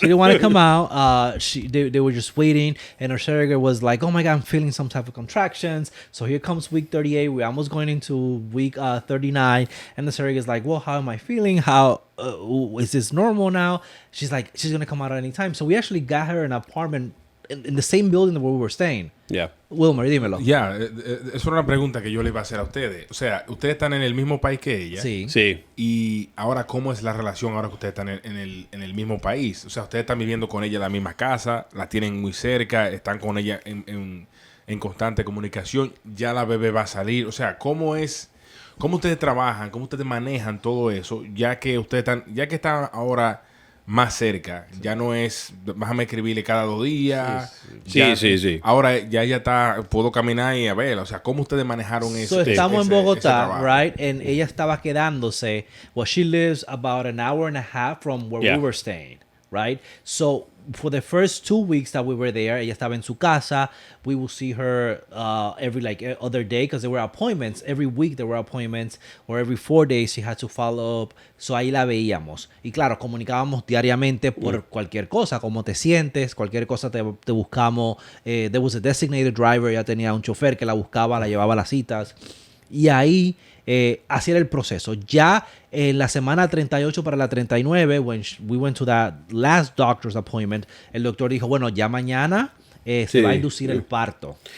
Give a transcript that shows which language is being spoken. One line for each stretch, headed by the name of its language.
English: She didn't want to come out. They were just waiting, and her surrogate was like, "Oh my God, I'm feeling some type of contractions." So here comes week 38. We're almost going into week 39, and the surrogate's like, "Well, how am I feeling? How is this normal now?" She's like, "She's gonna come out at any time." So we actually got her an apartment in the same building where we were staying. Yeah.
Spanish: Wilmer, dímelo. Ya, es una pregunta que yo le iba a hacer a ustedes. O sea, ustedes están en el mismo país que ella. Sí. Y ahora, ¿cómo es la relación ahora que ustedes están en el mismo país? O sea, ustedes están viviendo con ella en la misma casa, la tienen muy cerca, están con ella en constante comunicación. Ya la bebé va a salir. O sea, ¿cómo ustedes trabajan? ¿Cómo ustedes manejan todo eso? Ya que están ahora más cerca, ya no es déjame escribirle cada 2 días. Sí. Ahora ya está, puedo caminar y a ver, o sea, ¿cómo ustedes manejaron eso? So estamos en Bogotá, right? And ella estaba quedándose.
English: Well, she lives about an hour and a half from where we were staying, right? So for the first 2 weeks that we were there,
Spanish: ella estaba en su casa.
English: We will see her every other day because there were appointments. Every week there were appointments, or every 4 days she had to follow up.
Spanish: So ahí la veíamos. Y claro, comunicábamos diariamente por cualquier cosa, cómo te sientes, cualquier cosa te buscamos.
English: There was a designated driver,
Spanish: ella tenía un chofer que la buscaba, la llevaba a las citas. Y ahí así era el proceso. Ya en la semana 38 para la 39,
English: when we went to that last doctor's appointment,
Spanish: el doctor dijo, bueno, ya mañana se va a inducir el parto.